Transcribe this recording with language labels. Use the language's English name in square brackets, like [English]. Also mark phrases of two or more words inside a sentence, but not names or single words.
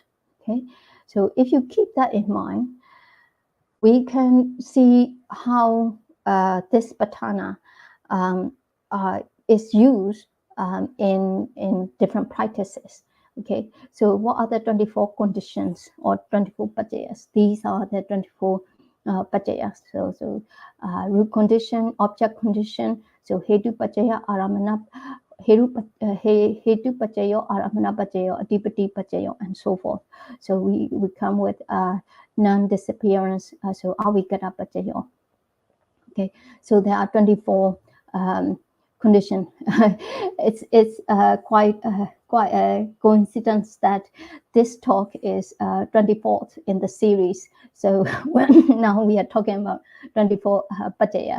[English] Okay, so if you keep that in mind, we can see how this Patthana is used in different practices. Okay, so what are the 24 conditions or 24 paccayas? These are the 24 paccayas. So root condition, object condition. [Pali] So hetu paccaya, aramana, hetu paccaya, aramana paccaya, adipati paccaya, [English] and so forth. So we come with non-disappearance. [Pali] So avikara paccaya. [English] Okay, so there are 24 condition. It's quite a coincidence that this talk is 24th in the series. So now we are talking about 24 paccaya.